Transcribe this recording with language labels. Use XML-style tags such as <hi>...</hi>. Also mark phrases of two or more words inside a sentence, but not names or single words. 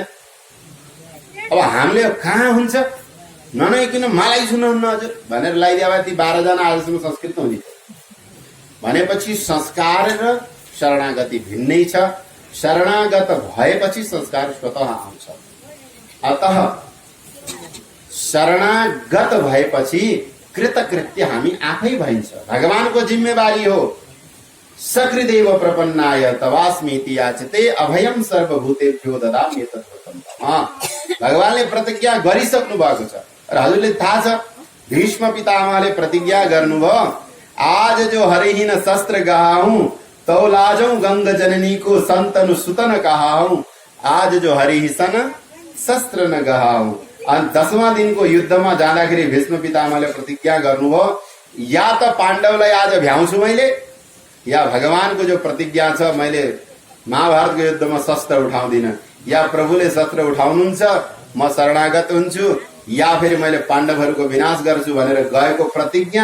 <ne>अब हामीले कहाँ हुन्छ, ननुहाइकन मलाई सुनाउनु हजुर भनेर लगाइदिए भए ती 12 जना आजसम्म संस्कृत हुने भनेपछि संस्कार र शरणागति भिन्नै छ। शरणागत भएपछि संस्कार स्वतः आउँछ। अतः शरणागत भएपछि कृतकृत्य हामी आफै भइन्छ। भगवानको जिम्मेवारी हो,</ne> <sa>सकृदेव प्रपन्नाय तवास्मीति याचते अभयम सर्वभूतेभ्यो ददामि तद्वतम्।</sa> <ne>भगवानले प्रतिज्ञा गरिसक्नु भएको छ र हजुरले थाहा छ, भीष्म पितामहले प्रतिज्ञा गर्नुभयो,</ne> <bra>आज जो हरिहीन शस्त्र गहाऊं तौ लाजौं गंग जननी को संतनु सुतन कहाऊं, आज जो हरिहिसन शस्त्र न गहाऊं।</bra> <ne>अनि 10वां दिनको युद्धमा जाँदाखेरि भीष्म पितामहले प्रतिज्ञा गर्नुभयो, या त पाण्डवलाई आज भ्याउँछु मैले, या भगवानको जो प्रतिज्ञा छ मैले महाभारतको युद्धमा शस्त्र उठाउँदिन, या प्रभुले शस्त्र उठाउनुहुन्छ म शरणागत हुन्छु, या फेरि मैले पाण्डवहरूको विनाश गर्छु भनेर गएको प्रतिज्ञा।</ne>